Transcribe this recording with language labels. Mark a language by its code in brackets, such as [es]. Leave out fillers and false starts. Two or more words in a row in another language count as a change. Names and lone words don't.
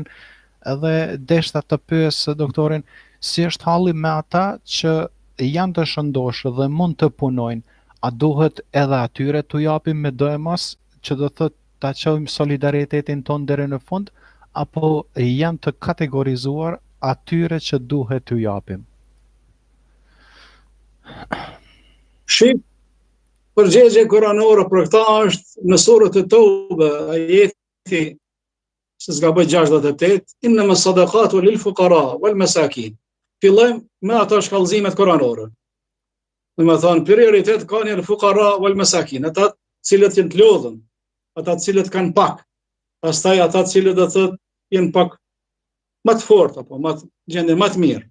[sq] Edhe deshta të pyes doktorin si është halli me ata që janë të shëndoshë dhe mund të punojnë, a duhet edhe atyre t'u japim me do e mos, që do thotë ta çojmë solidaritetin ton deri në fund, apo janë të kategorizuar atyre që duhet t'u japim? Shqip, përgjigje kuranore për këta është në surën e Tobe, ajeti se s'gaboj 68, [ar] إنما الصدقات للفقراء والمساكين. [sq] Fillojmë me ato shkallëzimet kuranore. Do të thonë prioritet kanë në [ar] فقراء والمساكين, [sq] ata cilët janë të lodhën, ata cilët kanë pak. Pastaj ata cilët do thotë janë pak më të fortë apo më gjendje më të mirë.